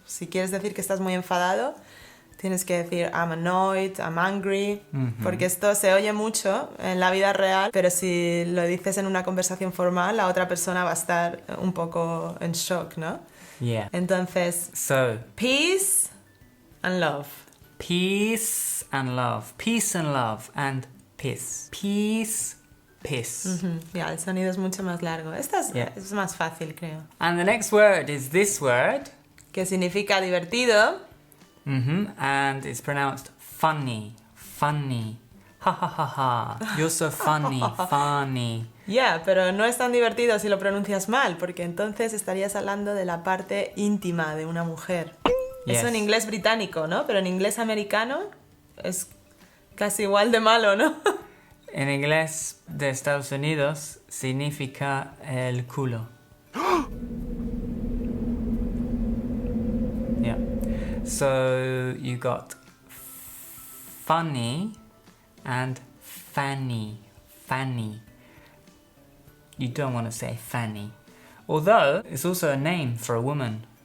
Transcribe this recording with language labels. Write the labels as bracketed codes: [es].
[es] Si quieres decir que estás muy enfadado, tienes que decir [en] I'm annoyed, I'm angry, [es] porque esto se oye mucho en la vida real, pero si lo dices en una conversación formal, la otra persona va a estar un poco en shock, ¿no? [en] Yeah. [es] Entonces, [en] So, peace and love. peace and love. Peace and love and piss. Peace, piss. [es] Ya, el sonido es mucho más largo. Esta [en] Yeah. [es] es más fácil, creo. [en] And the next word is this word. [es] Que significa divertido. [en] And it's pronounced funny. Funny. Ha ha ha ha. You're so funny. Funny. [es] Ya, pero no es tan divertido si lo pronuncias mal, porque entonces estarías hablando de la parte íntima de una mujer. [en] Yes. [es] Eso en inglés británico, ¿no? Pero en inglés americano es casi igual de malo, ¿no? En inglés de Estados Unidos significa el culo. [en] Yeah. So you got funny and fanny. Fanny. You don't want to say fanny. Although, it's also a name for a woman.